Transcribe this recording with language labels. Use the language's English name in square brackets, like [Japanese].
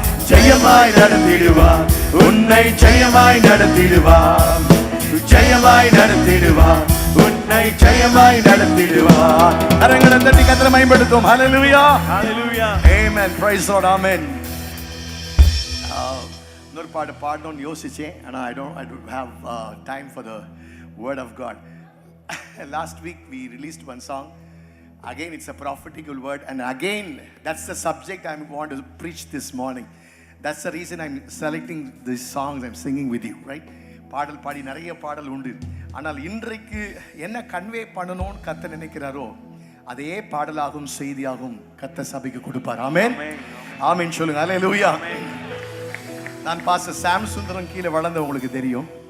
[Tamil] ஜெயமாய் நடத்திடுவார், உன்னை ஜெயமாய் நடத்திடுவார். ஜெயமாய் நடத்திடுவார், உன்னை ஜெயமாய் நடத்திடுவார். கரங்களை தட்டி கர்த்தரை மகிமைப்படுத்துவோம். ஹல்லேலூயா, ஹல்லேலூயா, ஆமென், [English] praise the Lord, [Tamil] ஆமென். இன்னொரு பாட்டு பாடணும்னு யோசிச்சேன், ஆனால் [English] I don't have time for the word of God. Last week we released one song. Again it's a prophetical word, and again that's the subject I want to preach this morning. That's the reason I'm selecting these songs I'm singing with you, right? [Tamil] பாடல் பாடி நிறைய பாடல் உண்டு, ஆனால் இன்றைக்கு என்ன convey பண்ணணும்னு கர்த்தர் நினைக்கிறாரோ அதே பாடலாகும் செய்தியாகும் கர்த்தர் சபைக்கு கொடுப்பார். ஆமென், ஆமென் சொல்லுங்க. ஹல்லேலூயா. நான் பாஸ்டர் சாம் சுந்தரம் கீழே வளர்ந்த உங்களுக்கு தெரியும்.